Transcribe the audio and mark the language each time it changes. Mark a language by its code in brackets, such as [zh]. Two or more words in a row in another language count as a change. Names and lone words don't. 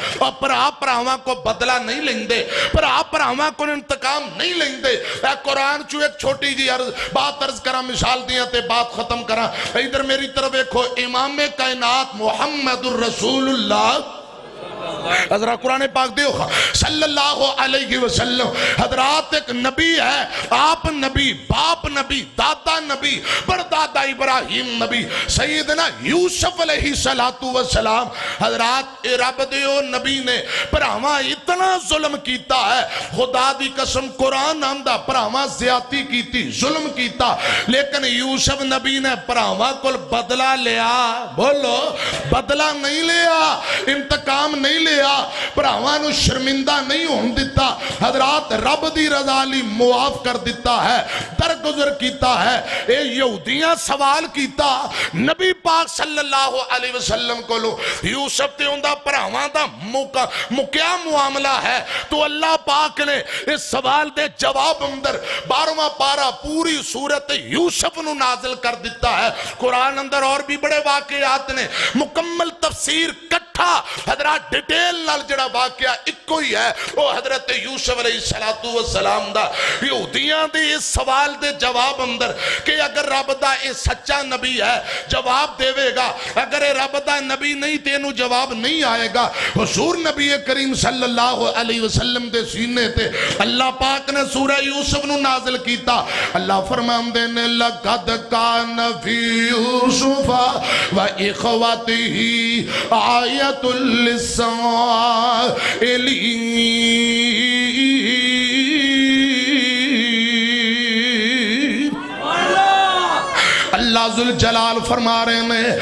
[pa] اور بھرا بھراواں کولوں بدلہ نہیں لیندے، بھرا بھراواں کولوں انتقام نہیں لیندے. قرآن چوں اک چھوٹی جہی گل عرض کراں مثال دیاں تے گل ختم کراں. ادھر میری طرف ویکھو، امامِ کائنات محمد رسول اللہ حضرات قرآن پاک ویکھو [ar] صلى الله عليه وسلم [pa] حضرات اک نبی اے. آپ نبی، باپ نبی، دادا نبی، پردادا ابراہیم نبی، سیدنا یوسف علیہ [ar] الصلاة والسلام. [pa] حضرات رب دے او نبی نے بھراواں اِنّا ظلم کیتا اے، خدا دی قسم قرآن آندا بھراواں زیادتی کیتی، ظلم کیتا، لیکن یوسف نبی نے بھراواں کولوں بدلہ لیا. بولو، بدلہ نہیں لیا، انتقام نہیں لیا، بھراواں نوں شرمندہ نہیں ہون دتا. حضرات رب دی رضا لئی معاف کر دتا اے، درگزر کیتا اے. اے یہودیاں سوال کیتا نبی پاک [ar] صلى الله عليه وسلم [pa] کولوں، یوسف تے اوہدے بھراواں دا کیہ معاملہ اے. تو اللہ پاک نے اس سوال دے جواب اندر 12واں پارہ پوری سورت یوسف نوں نازل کر دتا اے. قرآن اندر ہور وی وڈے واقعات نے، مکمل تفسیر کٹھا حضرات ڈیٹیل نال جیہڑا واقعہ اکو ای اے او حضرت یوسف [ar] عليه الصلاة والسلام [pa] دا. یہودیاں دے اس سوال دے جواب اندر کہ اگر رب دا یہ سچا نبی اے جواب دیوےگا، اگر یہ رب دا نبی نہیں تینوں جواب نہیں آئےگا. حضور نبی کریم [ar] صلى الله عليه وسلم [pa] دے سینے تے اللہ پاک نے سورہ یوسف نوں نازل کیتا. اللہ فرماندے نے [ar] لقد كان في يوسف وإخوته آيات الله ذو الجلال [ur] فرما رہے ہیں.